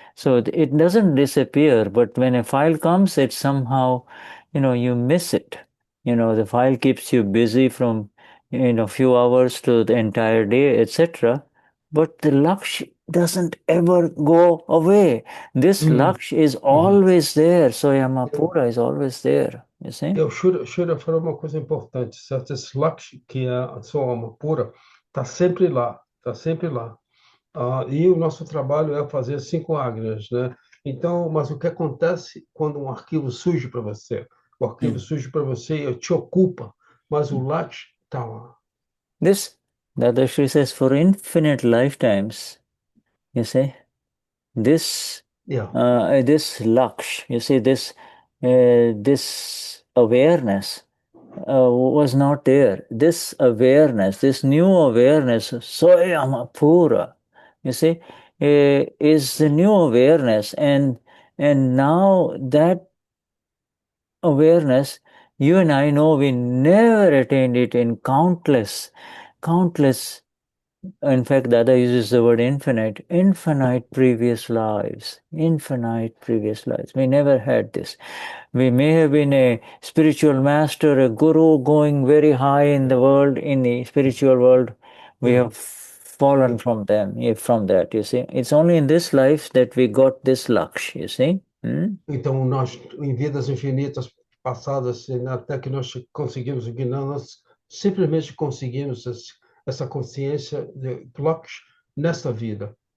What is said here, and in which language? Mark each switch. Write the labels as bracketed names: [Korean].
[English] So it doesn't disappear, but when a file comes, it somehow, you miss it. The file keeps you busy from, few hours to the entire day, etc. But the Laksh doesn't ever go away. This Laksh is always there. So Yamapura is always there, you see. [Portuguese] O Shura falou uma coisa importante, certo? Esse Laksh, que é a sua alma pura, está sempre lá, está sempre lá. E o nosso trabalho é fazer 5 agnas, né? Então, mas o que acontece quando um arquivo surge para você? O arquivo surge para você e te ocupa, mas o Laksh está lá. [English] This, Dadashri says, for infinite lifetimes, you see, this Laksh, you see, this awareness was not there. This awareness, this new awareness, Soyamapura, you see, is the new awareness, and now that awareness, you and I know we never attained it in countless, in fact, Dada uses the word infinite previous lives, infinite previous lives. We never had this. We may have been a spiritual master, a guru going very high in the world, in the spiritual world. We have fallen from that, you see. It's only in this life that we got this laksh, you see. [Portuguese] Então, nós, em vidas infinitas passadas, até que nós conseguimos o Gnana, nós simplesmente conseguimos essa consciência de Laksh nesta vida.